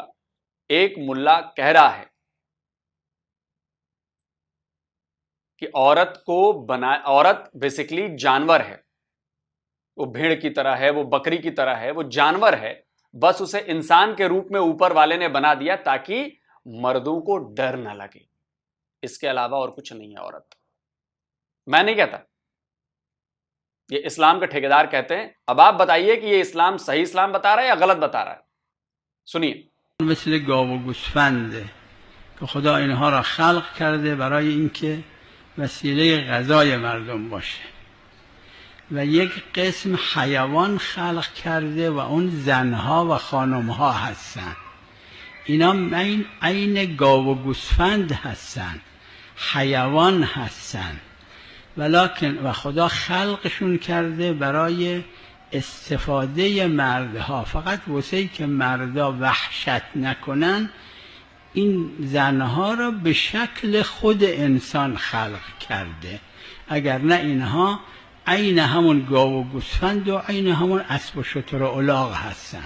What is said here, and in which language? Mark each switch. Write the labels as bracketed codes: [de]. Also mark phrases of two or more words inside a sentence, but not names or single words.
[hi] एक मुल्ला कह रहा है कि औरत बेसिकली जानवर है, वो भेड़ की तरह है, वो बकरी की तरह है, वो जानवर है, बस उसे इंसान के रूप में ऊपर वाले ने बना दिया ताकि मर्दों को डर ना लगे, इसके अलावा और कुछ नहीं है औरत। मैं नहीं कहता, ये इस्लाम के ठेकेदार कहते हैं। अब आप बताइए कि ये इस्लाम सही इस्लाम बता रहा है या गलत बता रहा है, सुनिए। [fa] مثل گاو و گوسفنده که خدا اینها را خلق کرده برای اینکه وسیله غذای مردم باشه و یک قسم حیوان خلق کرده و اون زنها و خانمها هستن. اینا عین گاو و گوسفند هستن، حیوان هستن، ولکن و خدا خلقشون کرده برای استفاده مردها، فقط واسه که مردا وحشت نکنن این زنها را به شکل خود انسان خلق کرده، اگر نه اینها عین همون گاو و گوسفند و عین همون اسب و شتر و الاغ هستن.